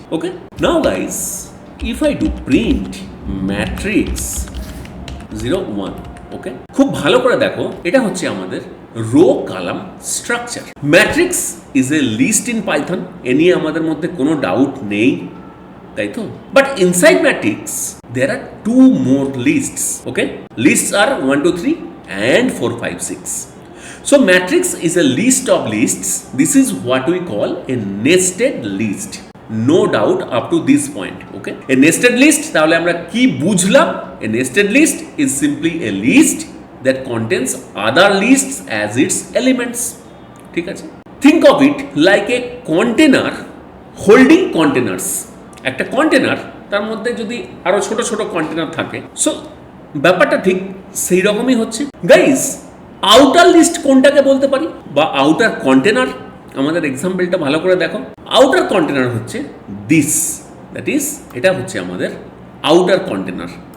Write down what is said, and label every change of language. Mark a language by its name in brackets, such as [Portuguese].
[Bangla] Okay, [English] now guys, if I do print matrix 0, 1, [Bangla] ওকে, খুব ভালো করে দেখো, এটা হচ্ছে আমাদের rho column structure. [English] matrix is a list in Python, [Bangla] এ নিয়ে আমাদের মধ্যে কোনো ডাউট নেই, তাই তো। [English] But inside matrix there are 2 more lists. Okay, lists are 1, 2, 3 and 4, 5, 6. So matrix is a list of lists. This is what we call a nested list. No doubt up to this point. Okay, a nested list, [Bangla] তাহলে আমরা কি বুঝলাম? [English] A nested list is simply a list that contains other lists as its elements. [Bangla] ঠিক আছে, [English] think of it like a container holding containers. [Bangla] একটা container, তার মধ্যে যদি আরো ছোট ছোট কন্টেনার থাকে, সো ব্যাপারটা ঠিক সেই রকমই হচ্ছে। গাইস, আউটার লিস্ট কোনটাকে বলতে পারি, বা আউটার কন্টেনার? আমাদের এক্সাম্পলটা ভালো করে দেখো। আউটার কন্টেনার হচ্ছে দিস, দ্যাট ইজ এটা হচ্ছে আমাদের আউটার কন্টেনার।